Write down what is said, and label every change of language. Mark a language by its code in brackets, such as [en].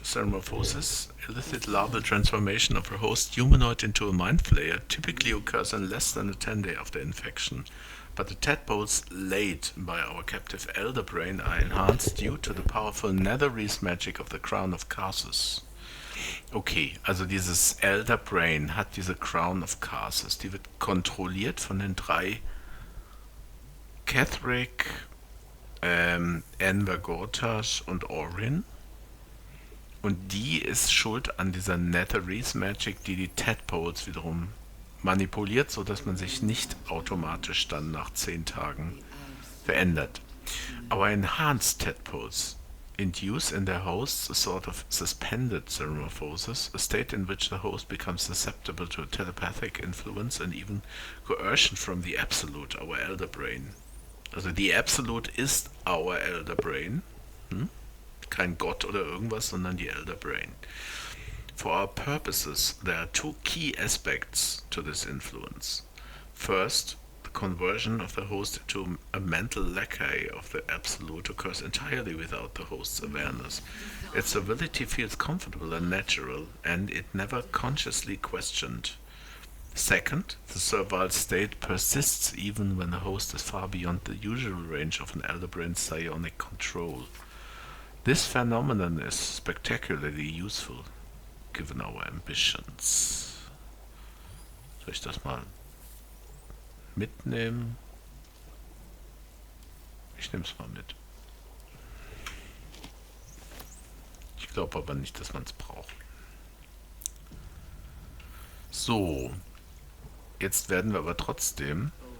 [en] Ceremorphosis, illicit larval transformation of a host humanoid into a mind flayer, typically occurs in less than a 10-day after infection. But the tadpoles laid by our captive Elder Brain are enhanced due to the powerful Netherese magic of the Crown of Karsus. [de] Okay, also dieses Elder Brain hat diese Crown of Karsus, die wird kontrolliert von den 3 Catherick, Enver Gotash und Orin. Und die ist schuld an dieser Netherese Magic, die Tadpoles wiederum manipuliert, sodass man sich nicht automatisch dann nach 10 Tagen verändert. [en] Our enhanced tadpoles induce in their hosts a sort of suspended ceremorphosis, a state in which the host becomes susceptible to telepathic influence and even coercion from the Absolute, our Elder Brain. [de] Also die Absolute ist [en] our Elder Brain. [de] Kein Gott oder irgendwas, sondern die Elder Brain. [en] For our purposes, there are 2 key aspects to this influence. First, the conversion of the host into a mental lackey of the Absolute occurs entirely without the host's awareness. Its ability feels comfortable and natural, and it never consciously questioned. Second, the servile state persists even when the host is far beyond the usual range of an Elder Brain's psionic control. This phenomenon is spectacularly useful, given our ambitions. [de] Soll ich das mal mitnehmen? Ich nehme es mal mit. Ich glaube aber nicht, dass man es braucht. So. Jetzt werden wir aber trotzdem...